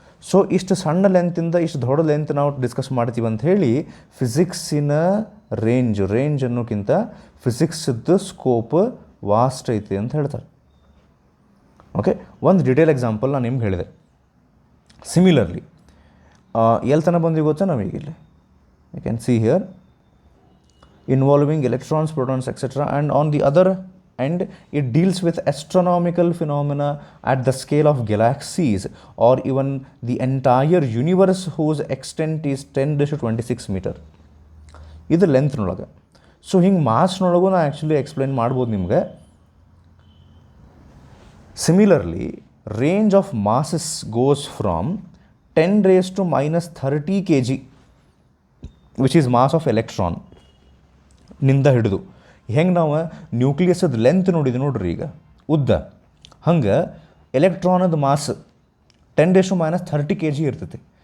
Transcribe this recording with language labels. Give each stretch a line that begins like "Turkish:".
Kannada: So ಇಷ್ಟು ಸಣ್ಣ ಲೆಂತಿಂದ ಇಷ್ಟು ದೊಡ್ಡ ಲೆಂತ್ ನಾವು ಡಿಸ್ಕಸ್ ಮಾಡ್ತೀವಿ ಅಂತ ಹೇಳಿ ಫಿಸಿಕ್ಸಿನ ರೇಂಜ್ ಅನ್ನೋಕ್ಕಿಂತ ಫಿಸಿಕ್ಸ್ದು ಸ್ಕೋಪ್ ವಾಸ್ಟ್ ಐತಿ ಅಂತ ಹೇಳ್ತಾರೆ. ಓಕೆ, ಒಂದು ಡಿಟೇಲ್ ಎಕ್ಸಾಂಪಲ್ ನಾನು ನಿಮ್ಗೆ ಹೇಳಿದೆ. ಸಿಮಿಲರ್ಲಿ ಎಲ್ಲಿ ತನಕ ಬಂದಿವಿ ಗೊತ್ತಾ ನಾವೀಗ ಇಲ್ಲಿ,
English: You can see here, involving electrons, protons, etc. and on the other end it deals with astronomical phenomena at the scale of galaxies or even the entire universe whose extent is 10⁻26 meter.
Kannada: ಇದು ಲೆಂತ್ನೊಳಗೆ. So ಹಿಂಗೆ ಮಾಸ್ನೊಳಗೂ ನಾ actually explain ಮಾಡ್ಬೋದು ನಿಮ್ಗೆ.
English: similarly range of masses goes from 10⁻³ kg which is mass of electron
Kannada: ನಿಂದ ಹಿಡಿದು, ಹೆಂಗೆ ನಾವು ನ್ಯೂಕ್ಲಿಯಸ್ದ length ನೋಡ್ರಿ ಈಗ ಉದ್ದ, ಹಂಗೆ ಎಲೆಕ್ಟ್ರಾನದ ಮಾಸ್ 10⁻³ kg ಇರ್ತೈತಿ.